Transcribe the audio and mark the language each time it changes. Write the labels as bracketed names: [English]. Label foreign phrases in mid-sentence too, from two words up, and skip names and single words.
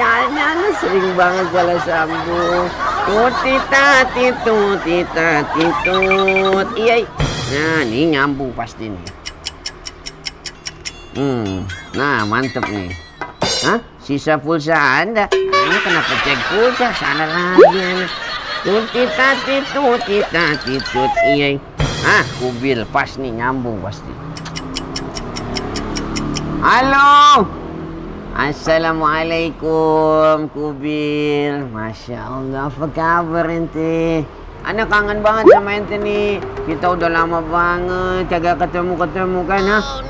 [Indonesian] Ana sering banget salah sambung. Tutitati-tutitati-tut. Iya. Nah, ini nyambung pasti nih. Nah, mantep nih. Hah? Sisa pulsa Anda. Ini kenapa cek pulsa? Sana lagi Ana. Tutitati-tutitati-tut. Iya. Kubil pas nih, nyambung pasti. Halo. Assalamualaikum Kubil. Masya Allah, apa kabar ente? Ana kangen banget sama ente nih. Kita udah lama banget kagak ketemu kan, ha?